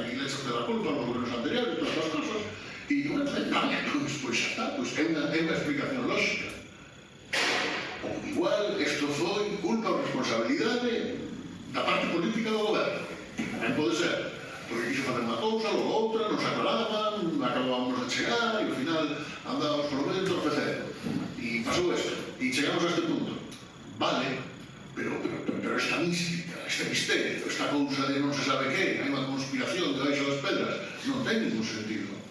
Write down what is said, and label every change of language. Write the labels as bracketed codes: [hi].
[es] y les hace la culpa a los gobiernos anteriores, todas las cosas. Y bueno, pues ya está, pues [gl] é unha explicación lógica. Ou igual, isto foi culpa ou responsabilidade da parte política do goberno. Tamén pode ser, porque quiso facer unha cousa, ou outra, nos aclaraban, acabábamos de chegar, e ao final andábamos por o medio torpecendo. E pasou isto, e chegamos a este punto. Vale, pero esta mística, este misterio, esta cousa de non se sabe que, hai unha conspiración debaixo das pedras, non ten ningún sentido.